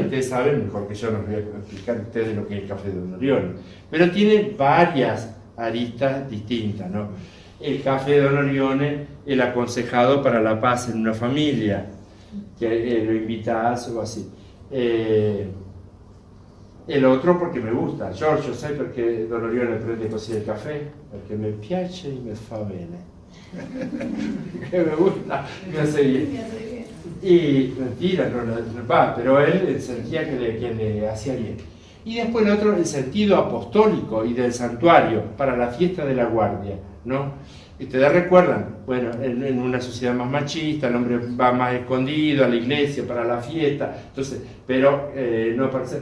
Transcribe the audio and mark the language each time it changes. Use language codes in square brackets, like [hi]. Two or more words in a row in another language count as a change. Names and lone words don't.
[es] Ustedes saben mejor que yo, no voy a explicar a ustedes lo que es el café de Don Orione, pero tiene varias aristas distintas, ¿no? El café de Don Orione, el aconsejado para la paz en una familia, que lo invitás o así. El otro porque me gusta, [it] Giorgio, sai perché Don Orione prende così il caffè? Perché mi piace y me fa bene. [es] Que me gusta, me hace bien. Y mentira, no va, pero él sentía que le hacía bien. Y después el otro, el sentido apostólico y del santuario para la fiesta de la Guardia, ¿no? Y ustedes recuerdan, bueno, en una sociedad más machista, el hombre va más escondido a la iglesia para la fiesta, entonces, pero no aparece.